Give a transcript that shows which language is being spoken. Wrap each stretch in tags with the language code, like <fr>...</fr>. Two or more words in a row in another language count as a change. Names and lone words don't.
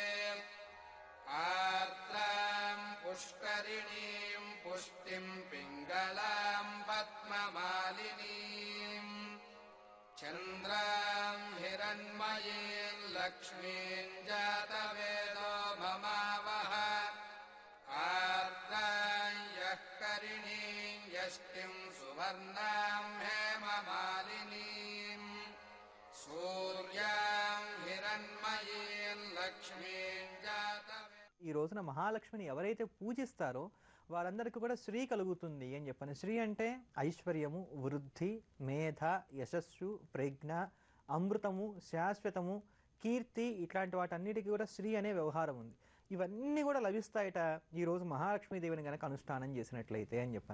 <sa>आर्द्रां पुष्करिणीं पुष्टिं पिङ्गलां पद्ममालिनीम् चन्द्रां हिरण्मयीं लक्ष्मीं जातवेदो ममावह आर्द्रां यः करिणीं यष्टिं सुवर्णां हेममालिनीं सूर्यां हिरण्मयीं लक्ष्मीं जातवेदो</sa> <te>ఈ రోజున మహాలక్ష్మిని ఎవరైతే పూజిస్తారో వారందరికీ కూడా శ్రీ కలుగుతుంది అని చెప్పాను. శ్రీ అంటే ఐశ్వర్యము, వృద్ధి, మేధ, యశస్సు, ప్రజ్ఞ, అమృతము, శాశ్వతము, కీర్తి, ఇట్లాంటి వాటన్నిటికీ కూడా శ్రీ అనే వ్యవహారం ఉంది. ఇవన్నీ కూడా లభిస్తాయట ఈ రోజు మహాలక్ష్మీదేవిని కనుక అనుష్ఠానం చేసినట్లయితే అని చెప్పాను.</te>